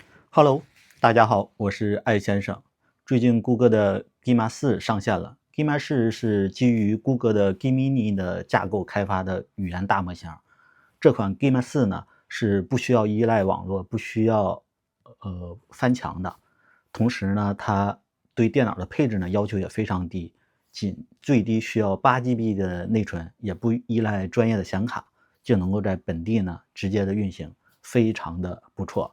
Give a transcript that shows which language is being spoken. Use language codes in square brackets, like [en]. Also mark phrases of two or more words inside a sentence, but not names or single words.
[zh] Hello，大家好，我是艾先生。最近谷歌的 Gemma 4上線了。Gemma 4是基于谷歌的 Gemini 的架構開發的語言大模型。這款 Gemma 4呢是不需要依賴網絡，不需要翻牆的。同時呢，它對電腦的配置呢要求也非常低，僅最低需要8GB 的內存，也不依賴專業的顯卡，就能夠在本地呢直接的運行，非常的不錯。